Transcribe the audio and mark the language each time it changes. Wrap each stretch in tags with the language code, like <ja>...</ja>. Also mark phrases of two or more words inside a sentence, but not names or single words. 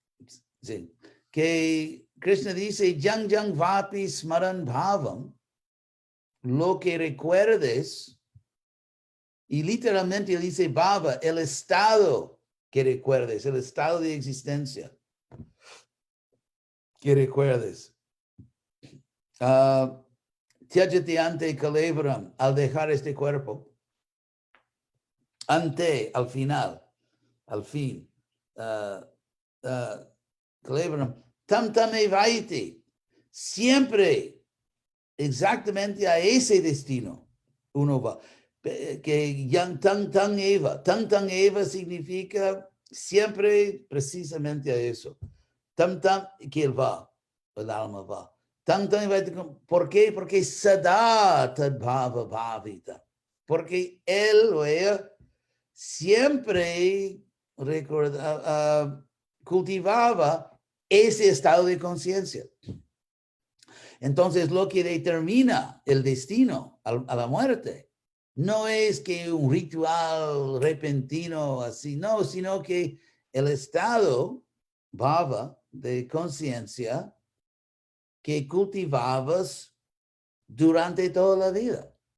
<es>Krishna dice,</es> <sa>Yang Yang Vapi Smaran Bhavam,</sa> <es>lo que recuerdes, y literalmente dice Bhava, el estado que recuerdes, el estado de existencia que recuerdes.</es> <sa>Tyajati ante kalevram,</sa> <es>al dejar este cuerpo, al final, al fin,</es> <sa>kalevram, tam evaiti,</sa> <es>siempre exactamente a ese destino uno va. Que</es> <sa>yang tan eva</sa> <es>significa siempre precisamente a eso. Tam que él va, el alma va. ¿Por qué? Porque</es> <sa>sada tadbhava bhavita.</sa> <es>Porque él o ella siempre cultivaba ese estado de conciencia. Entonces, lo que determina el destino a la muerte no es que un ritual repentino así, no, sino que el estado bhava de conciencia que cultivabas durante toda la vida.</es>